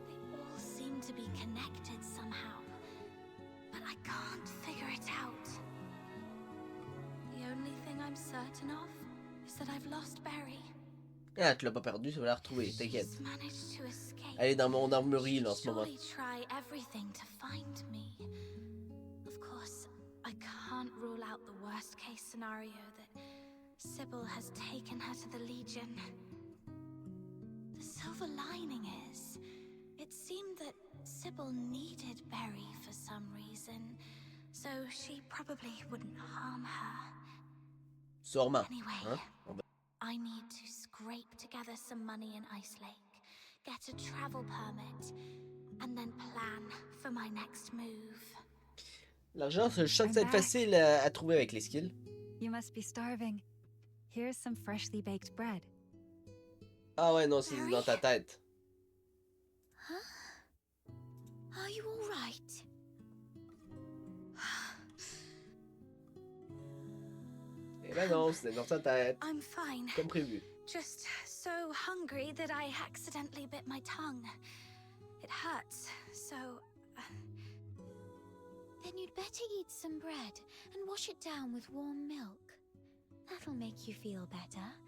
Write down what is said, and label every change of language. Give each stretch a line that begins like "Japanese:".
English: They all seem to be connected somehow, but I can't figure it out. The only thing I'm certain of is that I've lost Barry.
French: Ah, tu l'as pas perdu, tu vas la retrouver, t'inquiète.
English: She's managed to escape.
French: Elle est dans mon armurerie là en ce moment.
English: Surely try everything to find me. Of course, I can't rule out the worst case scenario that Sybil has taken her to the Legion. The silver lining is, it seemed that Sybil needed Barry for some reason, so she probably wouldn't harm her.
French: Sûrement.
English: Anyway,
French: Hein?
English: I need to scrape together some money in Ice Lake, get a travel permit, and then plan for my next move.
French: L'argent, je sens que ça va être facile à trouver avec les skills.
English: You must be starving. Here's some freshly baked bread.
French: Ah ouais, non, c'est dans ta tête.
English: Huh? Are you all right?
French: Eh ben non, c'était dans ta tête.
English: I'm fine.
French: Comme prévu.
English: Just so hungry that I accidentally bit my tongue. It hurts, so... Then you'd better eat some bread and wash it down with warm milk. That'll make you feel better.